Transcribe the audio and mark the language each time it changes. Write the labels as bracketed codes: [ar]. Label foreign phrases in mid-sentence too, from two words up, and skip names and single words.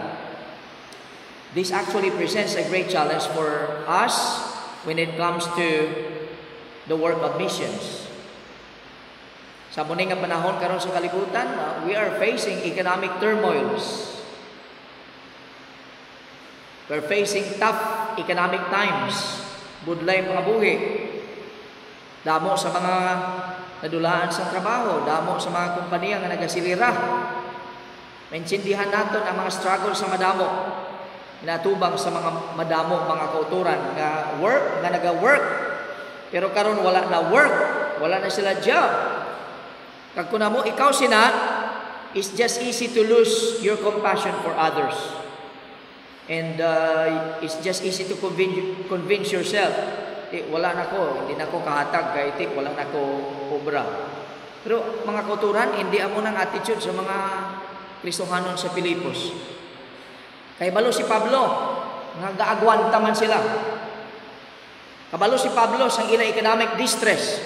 [en] This actually presents a great challenge for us when it comes to the work of missions. [hil] Sa muni nga panahon karon sa kalibutan, [en] we are facing economic turmoils. We're facing tough economic times. [hil] Budlay mga buhi. Damo sa mga nadulaan sa trabaho, damo sa mga kumpanya nga nagasilira. Maintindihan naton ang mga struggle sa madamo. Inatubang sa mga madamo, mga kauturan nga naga-work Pero karon wala na work, wala na sila job. Kag kuna mo ikaw sina, [en] it's just easy to lose your compassion for others. And it's just easy to convince yourself, [hil] wala na ko, hindi na ko kahatag, kaya wala na ko obra. Pero mga kauturan, hindi amo ng attitude sa mga Kristohanon sa Pilipos. Kay balo si Pablo, nga gaagwanta man sila. Kabalo si Pablo sa ila economic distress.